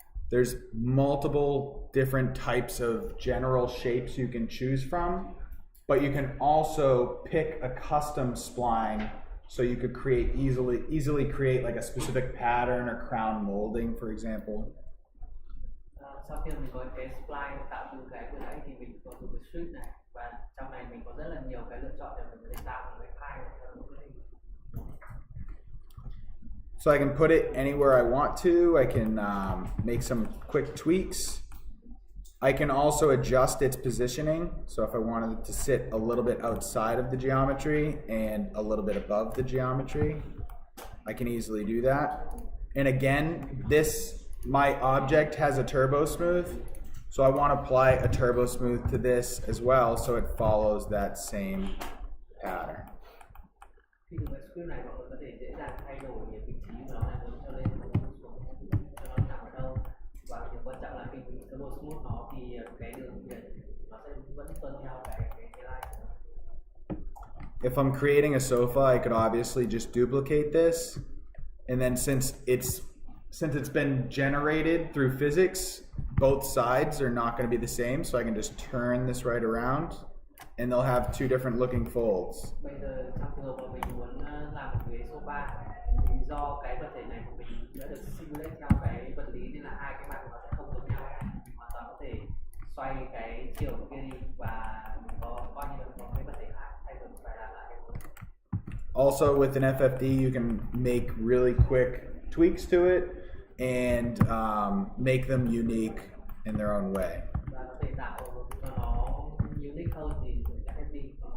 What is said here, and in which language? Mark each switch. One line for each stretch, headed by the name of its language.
English: There's multiple different types of general shapes you can choose from, but you can also pick a custom spline, so you could easily create like a specific pattern or crown molding, for example.
Vietnamese: Sau khi mình có cái spline tạo từ cái vừa nãy thì mình có dùng cái strip này, và trong này mình có rất là nhiều cái lựa chọn để mình có thể tạo một cái file theo một cái hình.
English: So I can put it anywhere I want to. I can make some quick tweaks. I can also adjust its positioning. So if I wanted it to sit a little bit outside of the geometry and a little bit above the geometry, I can easily do that. And again, my object has a turbo smooth, so I want to apply a turbo smooth to this as well, so it follows that same pattern.
Vietnamese: Khi dùng cái script này, mọi người có thể dễ dàng thay đổi vị trí của nó, là muốn cho lên xuống, cho nó nằm ở đâu, và điều quan trọng là khi mình turbo smooth nó thì cái đường viền nó sẽ vẫn tuân theo cái line.
English: If I'm creating a sofa, I could obviously just duplicate this, and then since it's been generated through physics, both sides are not going to be the same, so I can just turn this right around, and they'll have two different looking folds.
Vietnamese: Bây giờ trong trường hợp mà mình muốn làm một ghế sofa, thì do cái vật thể này của mình đã được simulate theo cái vật lý, nên là hai cái mặt của nó sẽ không giống nhau. Mình hoàn toàn có thể xoay cái chiều của kia đi, và mình coi như là có cái vật thể khác thay vì phải làm lại cái vốn.
English: Also, with an FFD, you can make really quick tweaks to it and make them unique in their own way.
Vietnamese: Và có thể tạo cho nó unique hơn thì dùng cái FFD